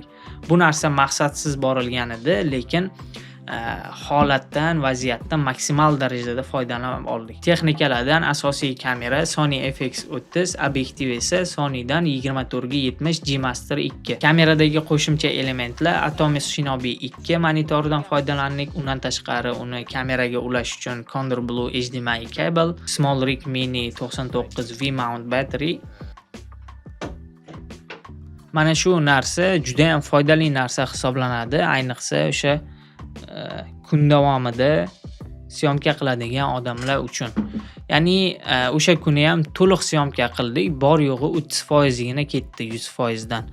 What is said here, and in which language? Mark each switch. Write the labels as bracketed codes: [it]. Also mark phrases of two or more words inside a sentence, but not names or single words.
[uz] Bu narsa maqsadsiz borilgan edi, lekin holatdan, vaziyatdan maksimal darajada foydalanib oldik. Texnikalardan asosiy kamera Sony FX30, obyektiv esa Sonydan 24x70 G Master 2. Kameradagi qo'shimcha elementlar Atomos Shinobi 2 monitoridan foydalandik. Undan tashqari uni kameraga ulash uchun Condor Blue HDMI cable, SmallRig Mini 99 V-mount battery. Mana shu narsa juda ham foydali narsa hisoblanadi, ayniqsa o'sha kun davomida syomka qiladigan odamlar uchun. Ya'ni o'sha kuni ham to'liq syomka qildik, bor yo'g'i 30% gina ketdi 100% dan.